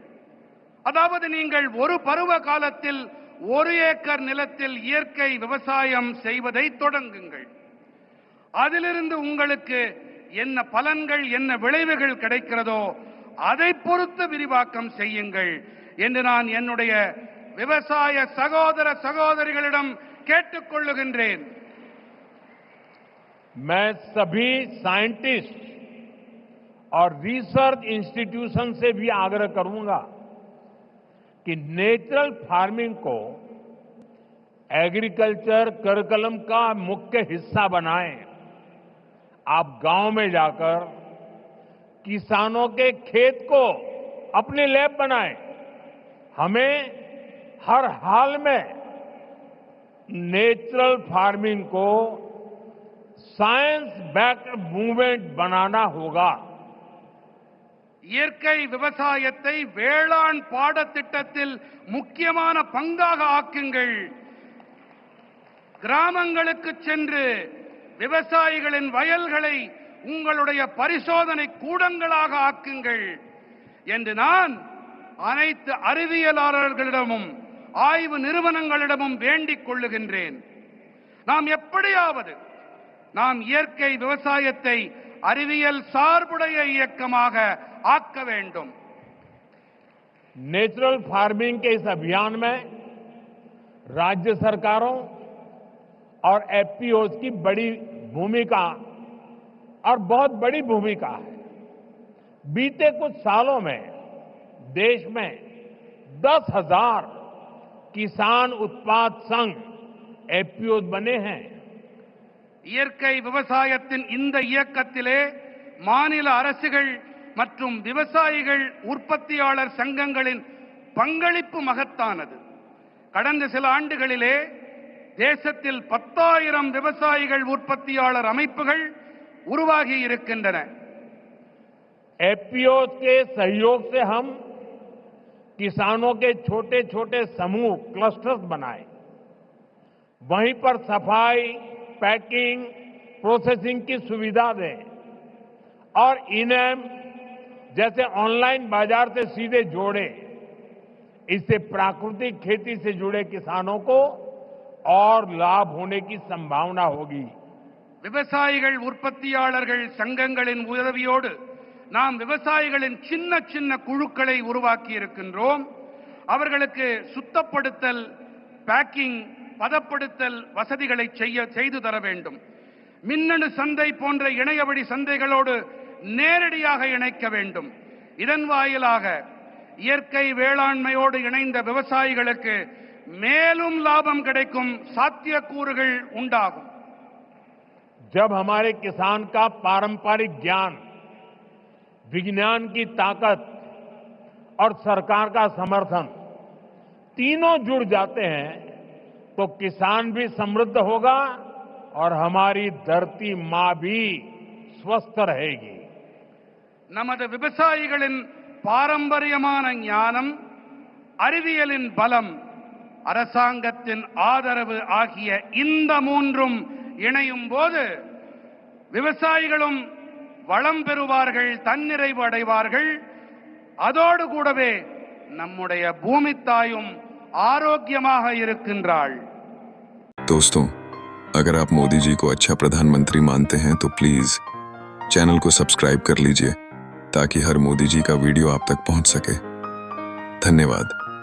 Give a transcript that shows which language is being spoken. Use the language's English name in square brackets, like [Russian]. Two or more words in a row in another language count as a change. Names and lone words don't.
[Tamil] அதாவது நீங்கள் ஒரு பருவ காலத்தில் 1 ஏக்கர் நிலத்தில் இயற்கை விவசாயம் செய்வதை தொடங்குங்கள்। அதிலிருந்து உங்களுக்கு என்ன பலன்கள், என்ன விளைவுகள் கிடைக்கிறதோ அதை பொறுத்து விரிவாக்கம் செய்யுங்கள் என்று நான் என்னுடைய விவசாய சகோதர சகோதரிகளிடம் கேட்டுக்கொள்ளுகின்றேன்। [Hindi] मैं सभी साइंटिस्ट और [English] research institution [Hindi] से भी आग्रह करूंगा कि [English] natural farming [Hindi] को [English] agriculture curriculum [Hindi] का मुख्य हिस्सा बनाएं। आप गांव में जाकर किसानों के खेत को अपनी लैब बनाएं। हमें हर हाल में [English] natural farming [Hindi] को [English] science backed movement [Hindi] बनाना होगा। [Tamil] இயற்கை விவசாயத்தை வேளாண் பாடத்திட்டத்தில் முக்கியமான பங்காக ஆக்குங்கள்। கிராமங்களுக்கு சென்று விவசாயிகளின் வயல்களை உங்களுடைய பரிசோதனை கூடங்களாக ஆக்குங்கள் என்று நான் அனைத்து அறிவியலாளர்களிடமும் ஆய்வு நிறுவனங்களிடமும் வேண்டிக் கொள்ளுகின்றேன்। நாம் எப்படியாவது நாம் இயற்கை விவசாயத்தை அறிவியல் சார்புடைய இயக்கமாக ஆக்க வேண்டும்। [English] natural farming [Hindi] के इस अभियान में राज्य सरकारों और एफपीओज की बड़ी भूमिका और बहुत बड़ी भूमिका है। बीते कुछ सालों में देश में 10,000 किसान उत्पाद संघ एफपीओज बने हैं। [Tamil] இயற்கை விவசாயத்தின் இந்த இயக்கத்திலே மாநில அரசுகள் மற்றும் விவசாயிகள் உற்பத்தியாளர் சங்கங்களின் பங்களிப்பு மகத்தானது। கடந்த சில ஆண்டுகளிலே தேசத்தில் 10,000 விவசாயிகள் உற்பத்தியாளர் அமைப்புகள் உருவாகி இருக்கின்றன। [Hindi] एफपीओज के सहयोग से हम किसानों के छोटे छोटे समूह क्लस्टर्स बनाए, वहीं पर सफाई, पैकिंग, प्रोसेसिंग की सुविधा दें और इनेम जैसे ऑनलाइन बाजार से सीधे जोड़े। इससे प्राकृतिक खेती से जुड़े किसानों को और लाभ होने की संभावना होगी। [Tamil] விவசாயிகள் உற்பத்தியாளர்கள் சங்கங்களின் உதவியோடு நாம் விவசாயிகளின் சின்ன சின்ன குழுக்களை உருவாக்கி இருக்கின்றோம்। அவர்களுக்கு சுத்தப்படுத்தல், பேக்கிங், பதப்படுத்தல் வசதிகளை செய்து தர வேண்டும்। மின்னணு சந்தை போன்ற இணையவழி சந்தைகளோடு நேரடியாக இணைக்க வேண்டும்। இதன் வாயிலாக இயற்கை வேளாண்மையோடு இணைந்த விவசாயிகளுக்கு மேலும் லாபம் கிடைக்கும் சாத்தியக்கூறுகள் உண்டாகும்। [Hindi] जब हमारे किसान का पारंपरिक ज्ञान, विज्ञान की ताकत और सरकार का समर्थन तीनों जुड़ जाते हैं तो किसान भी समृद्ध होगा और हमारी धरती मां भी स्वस्थ रहेगी। [Tamil] நமது விவசாயிகளின் பாரம்பரியமான ஞானம், அறிவியலின் பலம் அரசாங்கத்தின் ஆதரவு ஆகிய இந்த மூன்றும் இணையும் போது விவசாயிகளும் வளம் பெறுவார்கள், தன்னிறைவு அடைவார்கள். அதோடு கூடவே நம்முடைய பூமி தாயும் ஆரோக்கியமாக இருக்கின்றாள். [Hindi] दोस्तों, अगर आप मोदी जी को अच्छा प्रधानमंत्री मानते हैं तो [English] please channel [Hindi] को सब्सक्राइब कर लीजिए ताकि हर मोदी जी का वीडियो आप तक पहुंच सके। धन्यवाद।